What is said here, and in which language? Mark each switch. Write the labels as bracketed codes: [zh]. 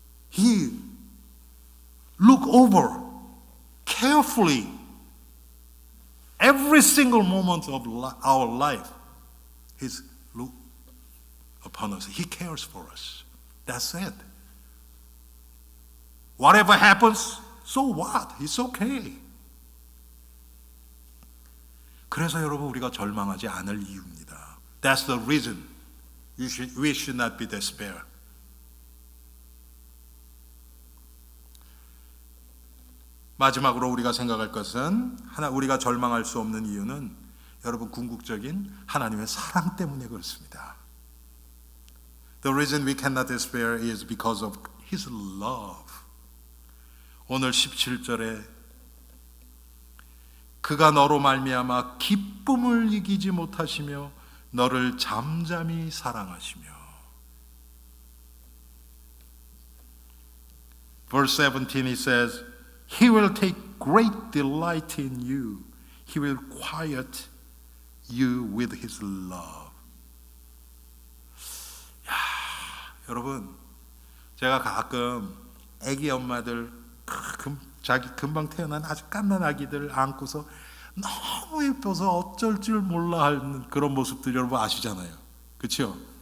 [en] He look over carefully every single moment of our life. He's look upon us. He cares for us. That's it. Whatever happens, so what? It's okay. [ko] 그래서 여러분 우리가 절망하지 않을 이유입니다. [en] That's the reason we should not be despair. [ko] 마지막으로 우리가 생각할 것은 우리가 절망할 수 없는 이유는 여러분 궁극적인 하나님의 사랑 때문에 그렇습니다. [en] The reason we cannot despair is because of His love. [ko] 오늘 17절에 그가 너로 말미암아 기쁨을 이기지 못하시며 너를 잠잠히 사랑하시며. [en] Verse 17 he says, He will take great delight in you. He will quiet you with His love. [ko] 야, 여러분, 제가 가끔 아기 엄마들 자기 금방 태어난 아주 깐난 아기들 안고서 너무 예뻐서 어쩔 줄 몰라 하는 그런 모습들 여러분 아시잖아요. 그렇죠?